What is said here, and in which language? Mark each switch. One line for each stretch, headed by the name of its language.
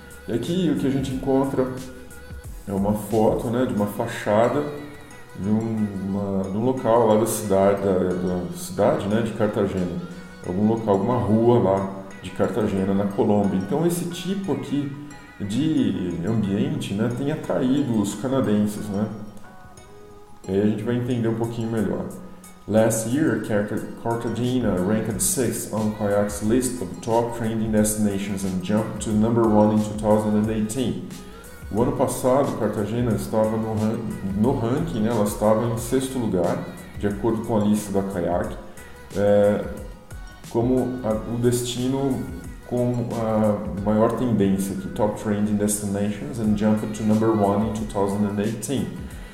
Portuguese: E aqui o que a gente encontra é uma foto, né, de uma fachada de um local lá da cidade, né, de Cartagena, algum local, alguma rua lá de Cartagena, na Colômbia. Então esse tipo aqui de ambiente, né, tem atraído os canadenses, né? E aí a gente vai entender um pouquinho melhor.
English: Last year, Cartagena ranked 6th on Kayak's list of top trending destinations and jumped to number 1 in 2018.
Portuguese: O ano passado, Cartagena estava no ranking, né, ela estava em 6º lugar, de acordo com a lista da Kayak, como o destino com a maior tendência aqui, Top Trending Destinations,
English: and jumped to number 1 in 2018.